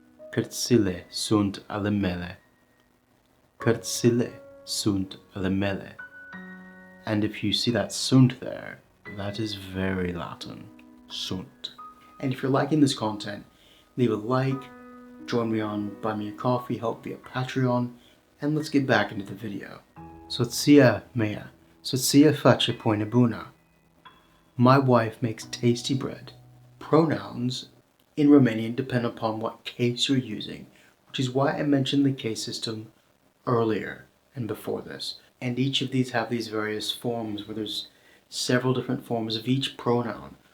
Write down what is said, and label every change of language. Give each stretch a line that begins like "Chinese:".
Romanian: Cărțile sunt ale mele. Cărțile sunt ale mele.
English: And if you see that sunt there, that is very Latin. Sunt. And if you're liking this content, leave a like, join me on Buy Me a Coffee, help via Patreon, and let's get back into the video.
Romanian: Soția mea, soția face pâine bună.
English: My wife makes tasty bread. Pronouns in Romanian depend upon what case you're using, which is why I mentioned the case system earlier and before this. And each of these have these various forms where there's several different forms of each pronoun.